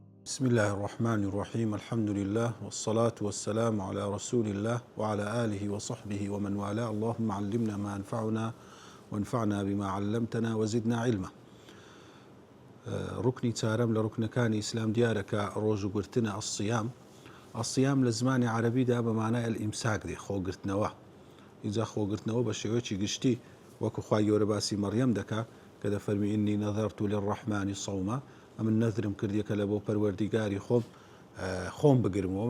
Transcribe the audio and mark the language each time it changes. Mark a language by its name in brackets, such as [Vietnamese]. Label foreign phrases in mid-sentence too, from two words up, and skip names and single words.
[Arabic] بسم الله الرحمن الرحيم. الحمد لله والصلاة والسلام على رسول الله وعلى آله وصحبه ومن والاه. اللهم علمنا ما ينفعنا وانفعنا بما علمتنا وزدنا علما. [Central Kurdish] ركني چارەم لە ڕوکنەکانی ئیسلام دیارەکە ڕۆژوگرتنە الصيام لە زمانی عەرەبیدا بە مانای الئیمساک دێ، خۆگرتنەوە. ئینجا خۆگرتنەوە بە شێوەیەکی گشتی وەکو خوای گەورە باسی مەڕیەم دەکا کە دەفەرمی [Arabic] ئینی نەذەرت للڕەحمانی صەوما، [Central Kurdish] ئەمن نەذرم کردیەکە لە بۆ پەروەردیگاری خۆم بگرمەوە.